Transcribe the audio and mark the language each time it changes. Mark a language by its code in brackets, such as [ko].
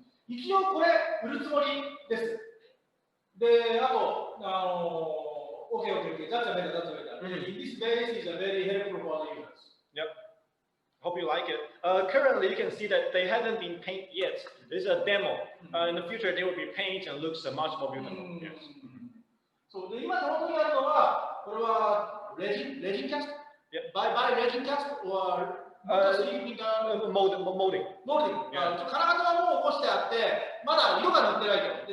[ja] 一応これ売るつもりです。で、あと、 [en] OK, that's a better. In this base is a very helpful for the users. Yep. Hope you like it. Currently, you can see that they haven't been painted yet. It's a demo. In the future, they will be painted and looks much more beautiful. Yes. [ja] そうで今手元にあるのは、これは [en] Resin cast? Yeah. By resin cast or molding. molding. [ja] 金型はもう起こしてあって、まだ色が塗ってないと。